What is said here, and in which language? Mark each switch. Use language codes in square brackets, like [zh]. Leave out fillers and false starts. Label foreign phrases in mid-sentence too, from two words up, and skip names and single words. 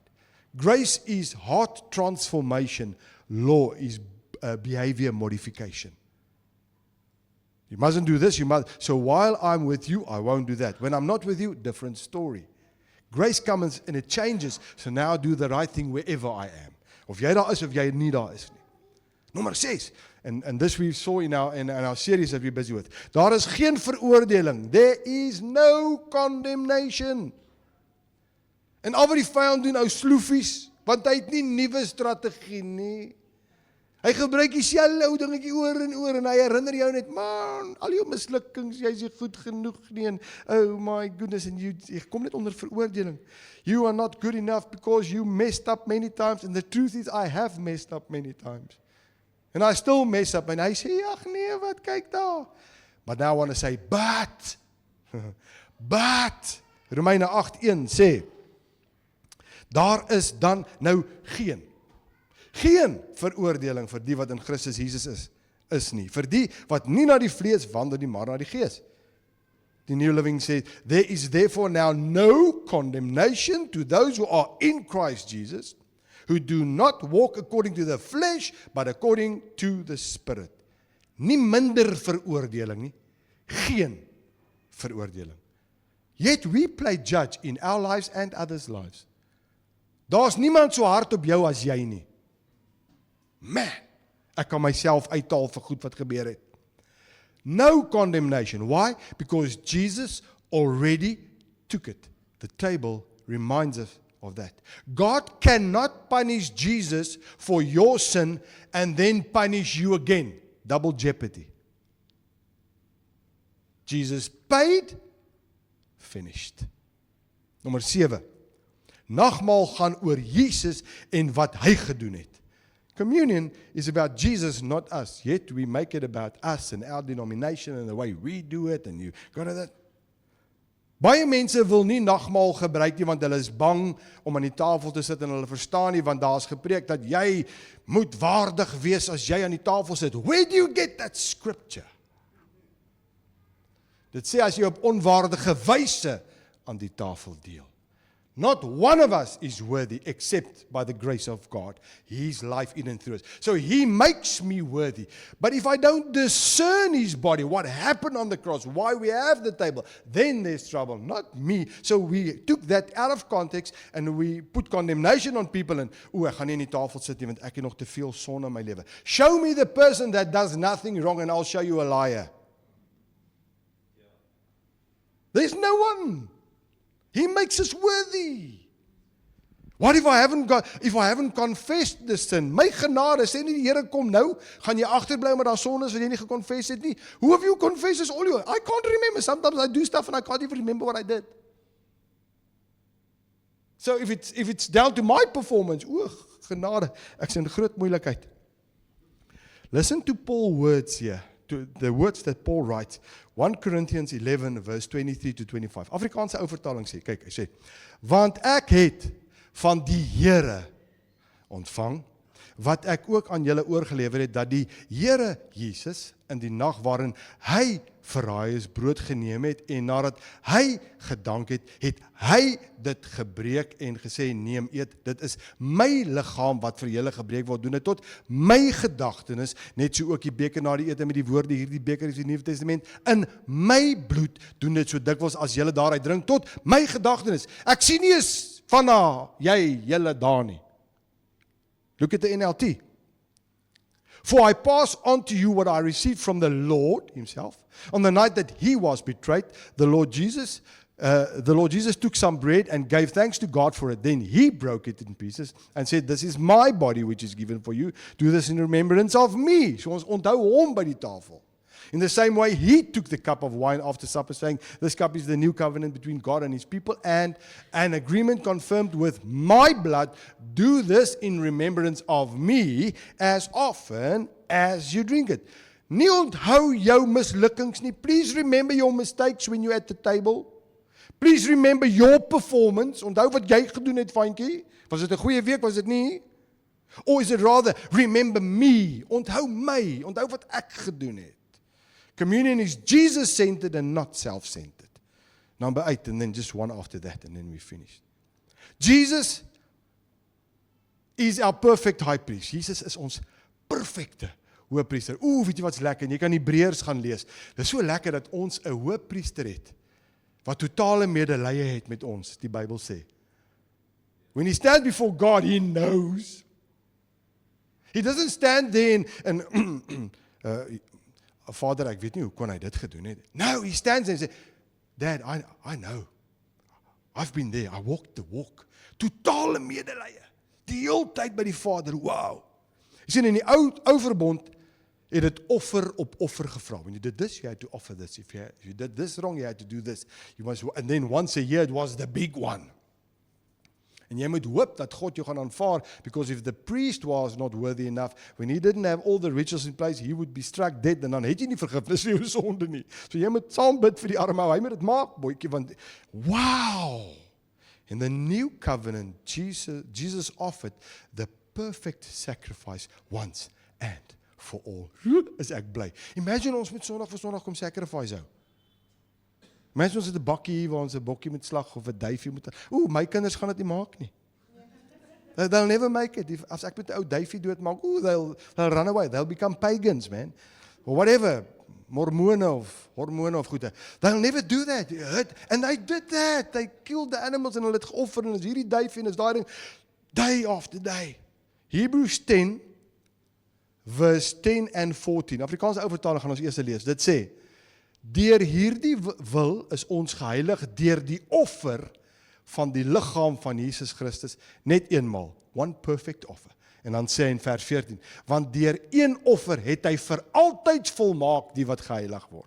[en] Grace is heart transformation. Law is behavior modification. You mustn't do this, you must. So while I'm with you, I won't do that. When I'm not with you, different story. Grace comes and it changes. So now I do the right thing wherever I am. [af] Of jy daar is, of jy nie daar is nie. Nommer 6. [en] And this we saw in our series that we're busy with. [af] Daar is geen veroordeling. [en] There is no condemnation. [af] En al wat die vyand doen, ou sloefies, want hy het nie nuwe strategie nie. Hy gebruik dieselfde ou dingetjie oor en hy herinner jou net, man, al jou mislukkings, jy is nie goed genoeg nie, en [en] oh my goodness, [af] en jy kom net onder veroordeling. [en] You are not good enough because you messed up many times, and the truth is, I have messed up many times. And I still mess up, [af] en hy sê, ag nee, wat, kyk daar. [en] But now I want to say, but, [af] Romeine 8:1 sê, daar is dan nou geen veroordeling vir die wat in Christus Jesus is nie. Vir die wat nie na die vlees wandel nie, maar na die gees. [en] The New Living says, there is therefore now no condemnation to those who are in Christ Jesus, who do not walk according to the flesh, but according to the Spirit. [af] Nie minder veroordeling nie, geen veroordeling. [en] Yet we play judge in our lives and others' lives. [af] Daar's niemand so hard op jou as jy nie. Man, ek kan myself uithaal vir goed wat gebeur het. [en] No condemnation. Why? Because Jesus already took it. The table reminds us of that. God cannot punish Jesus for your sin and then punish you again. Double jeopardy. Jesus paid, finished. [af] Nommer 7. Nagmaal gaan oor Jesus en wat hy gedoen het. [en] Communion is about Jesus, not us. Yet we make it about us and our denomination and the way we do it, and you got that. [af] Baie mense wil nie nagmaal gebruik nie, want hulle is bang om aan die tafel te sit en hulle verstaan nie, want daar is gepreek dat jy moet waardig wees as jy aan die tafel sit. [en] Where do you get that scripture? [af] Dit sê as jy op onwaardige wyse aan die tafel deel. [en] Not one of us is worthy except by the grace of God. His life in and through us. So He makes me worthy. But if I don't discern His body, what happened on the cross, why we have the table, then there's trouble, not me. So we took that out of context and we put condemnation on people and, [af] ek gaan nie in die tafel sit nie, want ek het nog te veel sonde in my lewe. [en] Show me the person that does nothing wrong and I'll show you a liar. There's no one. He makes us worthy. What if I haven't confessed this sin? [af] My genade, sê nie die Here kom nou, gaan jy agterbly met daai sondes wat jy nie geconfess het nie. [en] Who have you confessed this all your? I can't remember. Sometimes I do stuff and I can't even remember what I did. So if it's down to my performance, [af] genade, ek is in groot moeilikheid. [en] Listen to Paul's words here. To the words that Paul writes, 1 Corinthians 11 verse 23 to 25. [af] Afrikaanse ou vertaling sê, kyk, hy sê, want ek het van die Here ontvang, wat ek ook aan julle oorgelewer het, dat die Here Jesus in die nag waarin hy verraai is, brood geneem het, en nadat hy gedank het, het hy dit gebreek en gesê, neem eet, dit is my liggaam wat vir julle gebreek word, doen dit tot my gedagtenis, net so ook die beker na die ete met die woorde, hierdie beker is die Nuwe Testament, in my bloed, doen dit so dikwels as julle daaruit drink, tot my gedagtenis. Ek sien nie eens van julle daar nie. [en] Look at the NLT. For I pass on to you what I received from the Lord himself. On the night that he was betrayed, the Lord Jesus the Lord Jesus took some bread and gave thanks to God for it. Then he broke it in pieces and said, "This is my body which is given for you. Do this in remembrance of me." [af] So ons onthou hom by die tafel. [en] In the same way, he took the cup of wine after supper, saying, "This cup is the new covenant between God and his people, and an agreement confirmed with my blood. Do this in remembrance of me as often as you drink it." [af] Nie onthou jou mislukkings nie. [en] Please remember your mistakes when you're at the table. Please remember your performance. [af] Onthou wat jy gedoen het, vriendjie. Was dit 'n goeie week, was dit nie? [en] Or is it rather, remember me. [af] Onthou my. Onthou wat ek gedoen het. [en] Communion is Jesus-centered and not self-centered. Number 8, and then just one after that, and then we finish. Jesus is our perfect high priest. [af] Jesus is ons perfekte hoëpriester. Weet jy wat's lekker? Jy kan Hebreërs gaan lees. Dit is so lekker dat ons 'n hoëpriester het wat totale medelee het met ons, die Bybel sê. [en] When he stands before God, he knows. He doesn't stand there and [af] Vader, ek weet nie hoe kon hy dit gedoen het. [en] No, he stands there and says, "Dad, I know. I've been there. I walked the walk." [af] Totale medelee. Die hele tyd by die Vader. Wow. Jy sien in die ou verbond het dit offer op offer gevra. [en] When you did this, you had to offer this. If you did this wrong, you had to do this. And then once a year, it was the big one. [af] En jy moet hoop dat God jou gaan aanvaar, [en] because if the priest was not worthy enough, when he didn't have all the rituals in place, he would be struck dead, [af] en dan het jy nie vergifnis vir jou sonde nie. So jy moet saam bid vir die arme ou, hy moet dit maak, boetjie, want wow! [en] In the new covenant, Jesus offered the perfect sacrifice once and for all. [af] Is ek bly. Imagine ons moet Sondag vir Sondag kom sacrifice hou. Imagine ons het 'n bakkie waar ons 'n bokkie moet slag of 'n duifie moet. My kinders gaan dit nie maak nie. [en] They'll never make it. [af] As ek met 'n ou duifie doodmaak, [en] they'll run away. They'll become pagans, man. Or whatever. [af] Mormone of hormone of goede. [en] They'll never do that. And they did that. They killed the animals [af] en hulle het geoffer en is hierdie duifie en is daai ding [en] day after day. Hebrews 10 verse 10 and 14. [af] Afrikaanse ou vertaling gaan ons eers lees. Dit sê: "Deur hierdie wil is ons geheilig deur die offer van die liggaam van Jesus Christus net eenmaal, [en] one perfect offer." [af] En dan sê hy in vers 14: "Want deur een offer het hy vir altyd volmaak die wat geheilig word."